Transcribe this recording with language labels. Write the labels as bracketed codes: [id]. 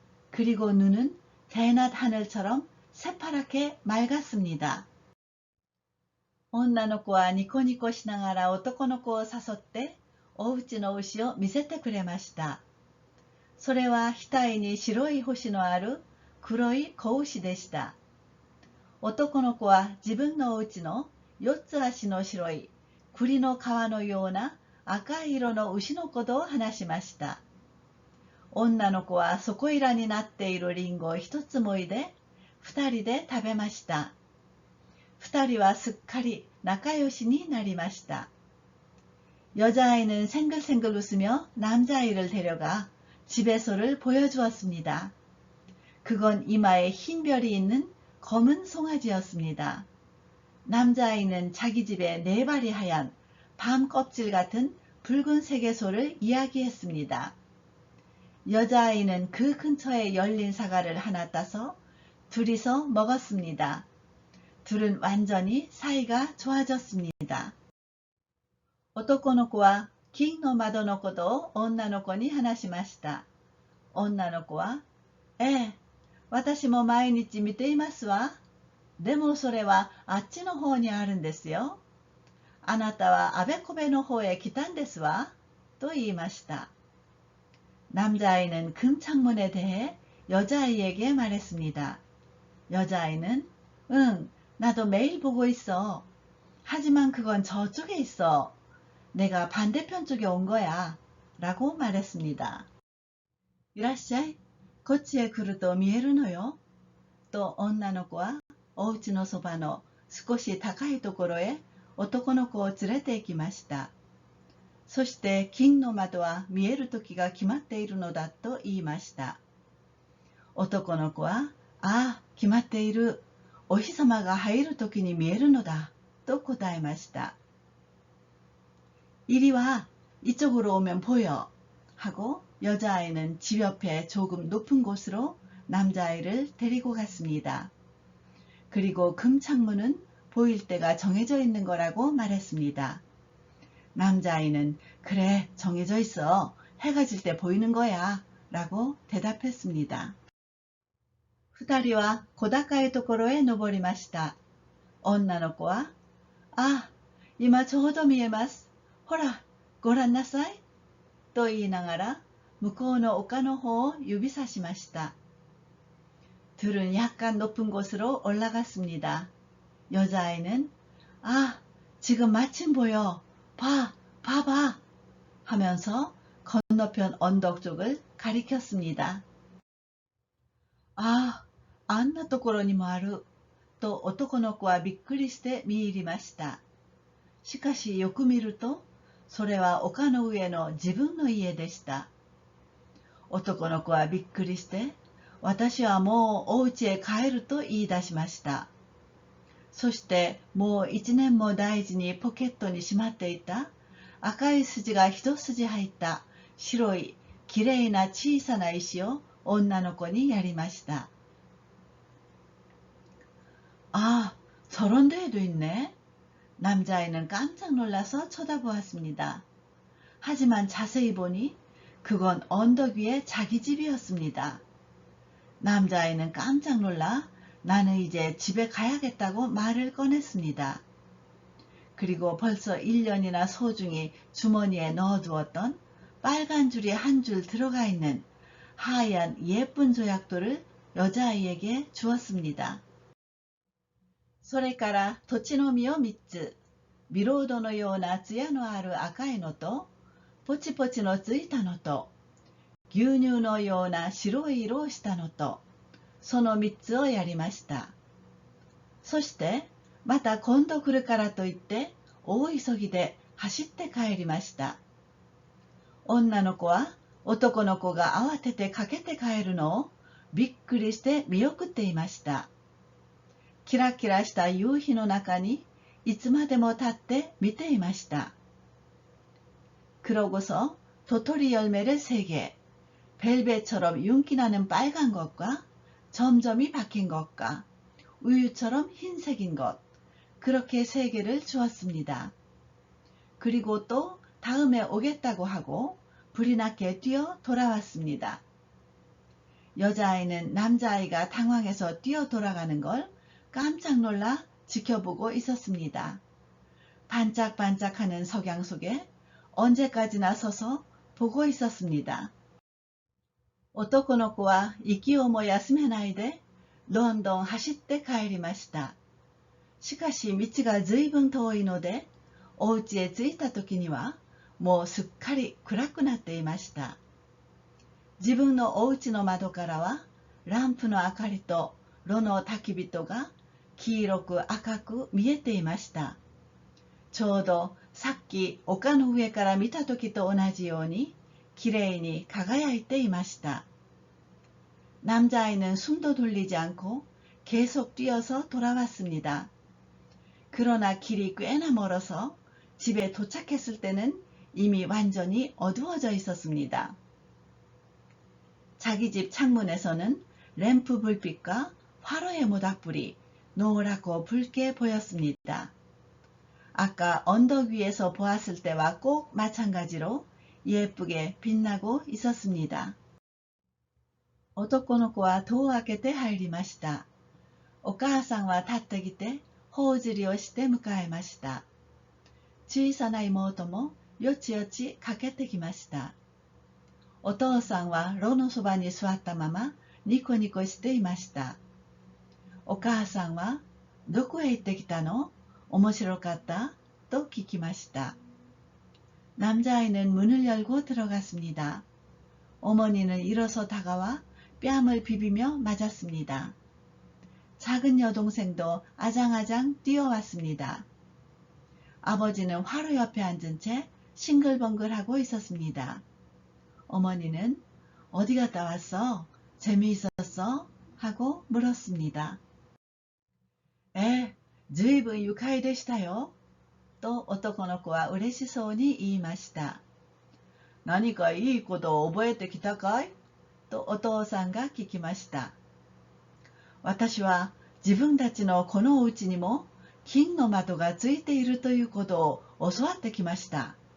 [ko] 그리고 눈은 대낮 하늘처럼 새파랗게 맑았습니다. [ja] 女の子はニコニコしながら男の子を誘ってお家の牛を見せてくれました。それは額に白い星のある黒い子牛でした。男の子は自分のお家の4つ足の白い栗の皮のような赤い色の牛のことを話しました。女の子はそこいらになっているリンゴを一つもいで2人で食べました。 2人はすっかり仲良しになりました。 [ko] 여자아이는 생글생글 웃으며 남자아이를 데려가 집에서를 보여주었습니다. 그건 이마에 흰 별이 있는 검은 송아지였습니다. 남자아이는 자기 집에 4발이 하얀 밤 껍질 같은 붉은색의 소를 이야기했습니다. 여자아이는 그 근처에 열린 사과를 하나 따서 둘이서 먹었습니다. 둘은 완전히 사이가 좋아졌습니다. [ja] 男の子は金の窓のことを女の子に話しました。女の子は、私も毎日見ていますわ。でもそれはあっちの方にあるんですよ。あなたはあべこべの方へ来たんですわ。と言いました。 [ko] 남자아이는 금창문에 대해 여자아이에게 말했습니다. 여자아이는 응, 나도 매일 보고 있어. 하지만 그건 저쪽에 있어. 내가 반대편 쪽에 온 거야. 라고 말했습니다. [ja] いらっしゃい。こっちへ来ると見えるのよ。と女の子はお家のそばの少し高いところへ男の子を連れて行きました。そして金の窓は見える時が決まっているのだと言いました。男の子は、ああ、決まっている。お日様が入る時に見えるのだ。と答えました。 [ko] 이리 와, 이쪽으로 오면 보여. 하고 여자아이는 집 옆에 조금 높은 곳으로 남자아이를 데리고 갔습니다. 그리고 금창문은 보일 때가 정해져 있는 거라고 말했습니다. 남자아이는 그래, 정해져 있어. 해가 질 때 보이는 거야. 라고 대답했습니다. [ja] 2人は小高いところへ登りました。女の子は、あ、今ちょうど見えます。ほら、ごらんなさい。と言いながら、向こうの丘の方を指さしました。 [ko] 둘은 약간 높은 곳으로 올라갔습니다. 여자아이는 아, 지금 마침 보여. 봐봐 하면서 건너편 언덕 쪽을 가리켰습니다. 아, [ja] あんなところにもある。と男の子はびっくりして見入りました。しかしよく見ると、それは丘の上の自分の家でした。男の子はびっくりして、私はもうお家へ帰ると言い出しました。そしてもう1年も大事にポケットにしまっていた赤い筋が一筋入った白いきれいな小さな石を女の子にやりました。 [ko] 아, 저런 데에도 있네. 남자아이는 깜짝 놀라서 쳐다보았습니다. 하지만 자세히 보니 그건 언덕 위에 자기 집이었습니다. 남자아이는 깜짝 놀라 나는 이제 집에 가야겠다고 말을 꺼냈습니다. 그리고 벌써 1년이나 소중히 주머니에 넣어두었던 빨간 줄이 한 줄 들어가 있는 하얀 예쁜 조약돌을 여자아이에게 주었습니다. [ja] それから土地の実を3つ、ビロードのような艶のある赤いのと、ポチポチのついたのと、牛乳のような白い色をしたのと、その3つをやりました。そして、また今度来るからといって、大急ぎで走って帰りました。女の子は男の子が慌てて駆けて帰るのをびっくりして見送っていました。キラキラした夕日の中にいつまでも立って見ていました。 [ko] 그러고서 도토리 열매를 3개, 벨벳처럼 윤기나는 빨간 것과 점점이 박힌 것과 우유처럼 흰색인 것, 그렇게 3개를 주었습니다. 그리고 또 다음에 오겠다고 하고 불이 나게 뛰어 돌아왔습니다. 여자아이는 남자아이가 당황해서 뛰어 돌아가는 걸 깜짝 놀라 지켜보고 있었습니다. 반짝반짝하는 석양 속에 언제까지나 서서 보고 있었습니다. [ja] 男の子は息をも休めないでどんどん走って帰りました。しかし道がずいぶん遠いので、お家へ着いた時にはもうすっかり暗くなっていました。自分のお家の窓からはランプの明かりと炉の焚き火が黄色く赤く見えていました。ちょうどさっき丘の上から見た時と同じようにきれいに輝いていました。 [ko] 남자아이는 숨도 돌리지 않고 계속 뛰어서 돌아왔습니다. 그러나 길이 꽤나 멀어서 집에 도착했을 때는 이미 완전히 어두워져 있었습니다. 자기 집 창문에서는 램프 불빛과 화로의 모닥불이 노랗고 붉게 보였습니다. 아까 언덕 위에서 보았을 때와 꼭 마찬가지로 예쁘게 빛나고 있었습니다. [ja] 男の子は戸を開けて入りました。お母さんは立ってきて頬ずりをして迎えました。小さな妹もよちよち駆けてきました。お父さんは炉のそばに座ったままニコニコしていました。お母さんはどこへ行ってきたの？面白かった？と聞きました。 [ko] 남자아이는 문을 열고 들어갔습니다. 어머니는 일어서 다가와 뺨을 비비며 맞았습니다. 작은 여동생도 아장아장 뛰어왔습니다. 아버지는 화로 옆에 앉은 채 싱글벙글하고 있었습니다. 어머니는 어디 갔다 왔어? 재미있었어? 하고 물었습니다. [ja] ずいぶん愉快でしたよ。と男の子は嬉しそうに言いました。何かいいことを覚えてきたかい？とお父さんが聞きました。私は自分たちのこのお家にも金の窓がついているということを教わってきました。